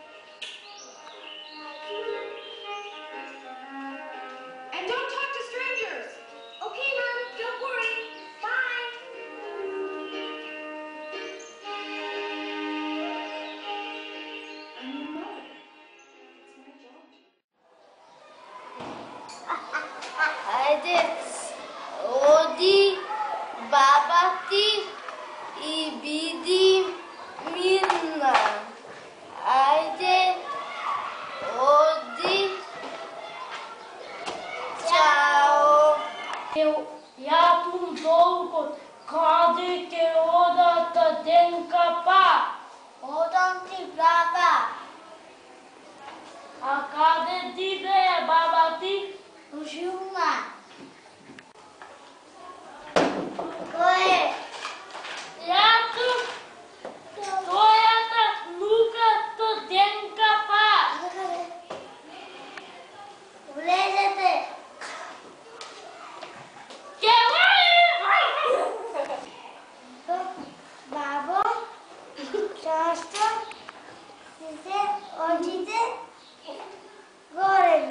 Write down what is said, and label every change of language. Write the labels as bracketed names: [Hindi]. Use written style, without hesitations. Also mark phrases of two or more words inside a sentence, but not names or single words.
[English] And don't talk to strangers. Okay, Mom, don't worry. Bye. I'm your mother. It's my job. [Macedonian] Ajde, odi baba ti i vidi Mirna. Ajde, odi. Ćao. Ja tu dolgo, kade ke odata Denka pa? Odam ti baba. A kade ti be, baba ti? Žuma. Ko je? Ja tu. Твојата внука то Денка па. Влезете. Бабо, зашто се одите горе?